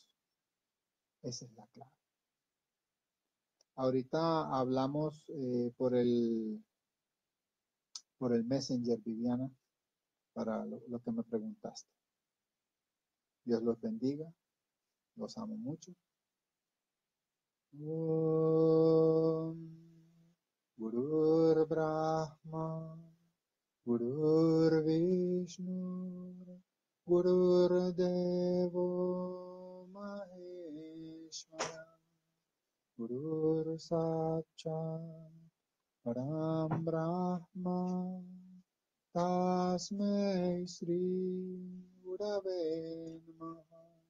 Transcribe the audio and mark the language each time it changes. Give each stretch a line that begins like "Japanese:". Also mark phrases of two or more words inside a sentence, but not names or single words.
Spanish: Esa es la clave. Ahorita hablamos por el Messenger, Viviana, para lo que me preguntaste. Dios los bendiga, los amo mucho.
Sanskrit: Om Gurur Brahma, Gurur Vishnu, Gurur Devo Maheshwara, Gurur Sakshat Param Brahma, Tasmai Sri Gurave Namaha.